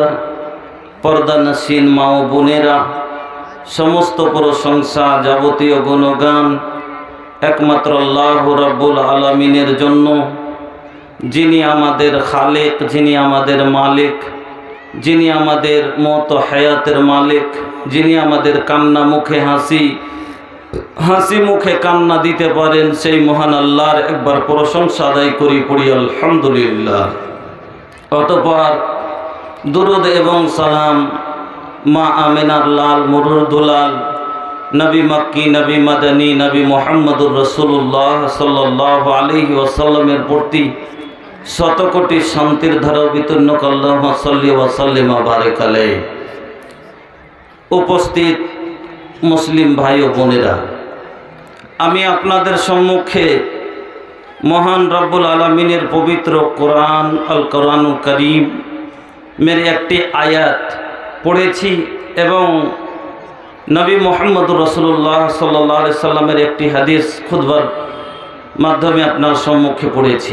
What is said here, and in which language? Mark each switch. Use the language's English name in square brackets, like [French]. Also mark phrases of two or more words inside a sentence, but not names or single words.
[Bangla] পর্দানসীন মা ও বোনেরা, সমস্ত প্রশংসা যাবতীয় গুণগান একমাত্র আল্লাহ রাব্বুল আলামিনের জন্য, যিনি আমাদের খালেক, যিনি আমাদের মালিক, যিনি আমাদের মত হায়াতের মালিক, যিনি আমাদের কান্না মুখে হাসি, হাসি মুখে কান্না দিতে পারেন, সেই মহান আল্লাহর একবার প্রশংসা আদায় করি, পড়ি আলহামদুলিল্লাহ। অতঃপর দুরুদ এবং সালাম মা আমিনার লাল মুরুর দুলাল নবী মক্কি, নবী মাদানী, নবী মুহাম্মদুর রাসূলুল্লাহ [Arabic] صلى الله عليه [Bangla] ওয়াসাল্লামের প্রতি শত কোটি শান্তির ধারা বিতর্ণ [Arabic] اللهم صل وسلم وبارك عليه. [Bangla] উপস্থিত মুসলিম ভাই ও বোনেরা, আমি আপনাদের সম্মুখে মহান রব্বুল আলামিনের পবিত্র কোরআন আল কোরআনুল কারীম মের একটি আয়াত পড়েছি এবং নবী মুহাম্মদুর রাসূলুল্লাহ [Arabic] صلى الله عليه [Bangla] সাল্লামের একটি হাদিস খুতবার মাধ্যমে আপনার সম্মুখে পড়েছি।